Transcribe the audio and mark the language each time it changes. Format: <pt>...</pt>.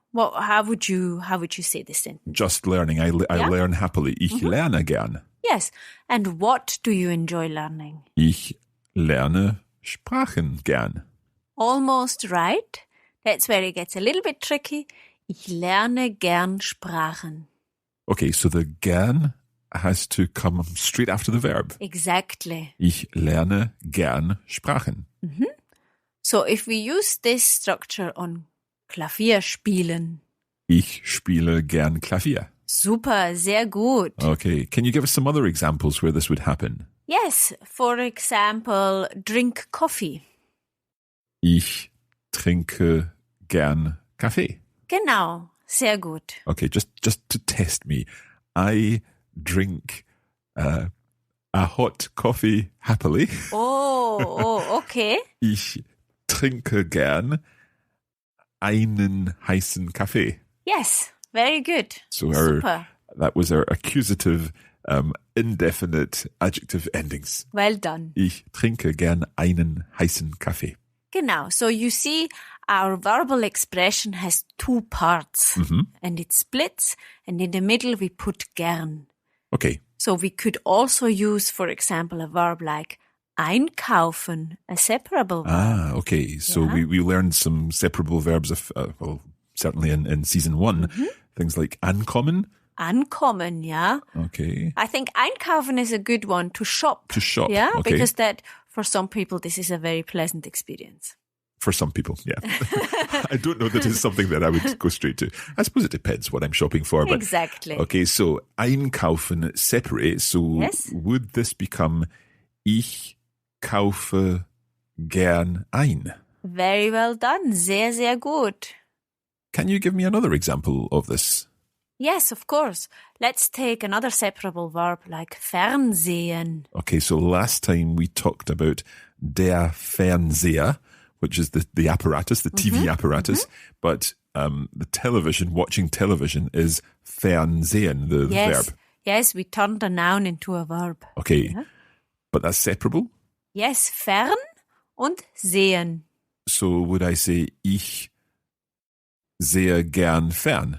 <en>Well, how would you say this sentence? Just learning. I learn happily.</en> <de>Ich lerne gern.</de> <en>Yes. And what do you enjoy learning?</en> <de>Ich lerne Sprachen gern.</de> <en>Almost right. That's where it gets a little bit tricky.</en> <de>Ich lerne gern Sprachen.</de> <en>Okay, so the gern has to come straight after the verb. Exactly.</en> <de>Ich lerne gern Sprachen.</de> <en>So if we use this structure on Klavier spielen.</en> <de>Ich spiele gern Klavier. Super, sehr gut.</de> <en>Okay, can you give us some other examples where this would happen? Yes, for example, drink coffee.</en> <de>Ich trinke gern Kaffee. Genau, sehr gut.</de> <en>Okay, just to test me, I drink a hot coffee happily. Oh, okay.</en> <de>Ich trinke gern einen heißen Kaffee.</de> <en>Yes, very good. So</en> <de>Super.</de> <en>that was our accusative, indefinite adjective endings. Well done.</en> <de>Ich trinke gern einen heißen Kaffee. Genau.</de> <en>So you see, our verbal expression has two parts. And it splits, and in the middle we put gern. Okay, So we could also use, for example, a verb like einkaufen, a separable verb. okay. So Yeah. we learned some separable verbs of, well, certainly in season 1, things like ankommen.</en> <de>Ankommen, ja.</de> <en>Okay. I think einkaufen is a good one to shop. To shop, Yeah, okay. because that, for some people, this is a very pleasant experience. For some people, yeah. I don't know that it's something that I would go straight to. I suppose it depends what I'm shopping for. But Exactly. okay, so einkaufen separate. So Yes. would this become</en> <de>ich kaufe gern ein?</de> <en>Very well done.</en> <de>Sehr, sehr gut.</de> <en>Can you give me another example of this? Yes, of course. Let's take another separable verb like Fernsehen. Okay, so last time we talked about der Fernseher, which is the apparatus, the TV apparatus, but the television, watching television is Fernsehen, the Yes. verb. Yes, we turned a noun into a verb. Okay, but that's separable.</en> <de>Yes, fern und sehen.</de> <en>So would I say</en> <de>ich sehe gern fern?</de>